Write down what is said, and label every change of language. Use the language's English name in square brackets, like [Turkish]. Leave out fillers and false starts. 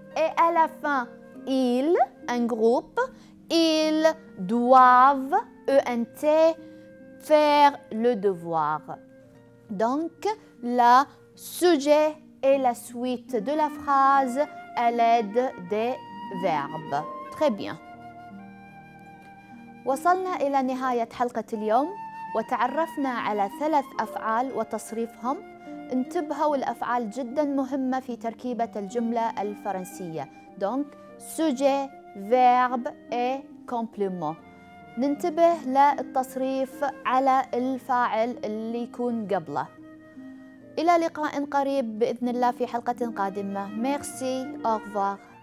[French] Et à la fin, ils, un groupe, ils doivent, ENT, faire le devoir. Donc, le sujet et la suite de la phrase à l'aide des verbes. Très bien. [Arabic] وصلنا إلى نهاية حلقة اليوم وتعرفنا على 3 أفعال وتصريفهم. انتبهوا الأفعال جدا مهمة في تركيبة الجملة الفرنسية. [French] Donc, sujet, verbe et complément. [Arabic] ننتبه للتصريف على الفاعل اللي يكون قبله. إلى لقاء قريب بإذن الله في حلقة قادمة. [French] Merci, au revoir.